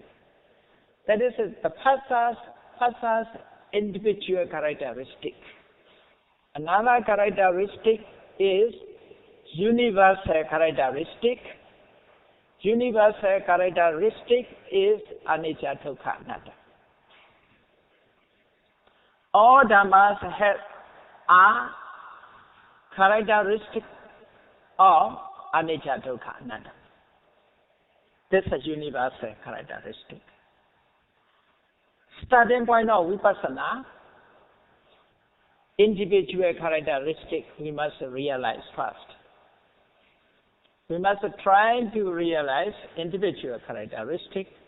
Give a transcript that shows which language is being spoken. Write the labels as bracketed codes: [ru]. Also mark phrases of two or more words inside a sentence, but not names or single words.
[en] That is the phassa's individual characteristic. Another characteristic is universal characteristic. Universal characteristic is [pi] anicca, dukkha, anatta. [en] All Dhammas are characteristic of [pi] anicca, dukkha, anatta. [en] This is a universal characteristic. Starting point of vipassana, individual characteristic we must realize first. We must try to realize individual characteristic.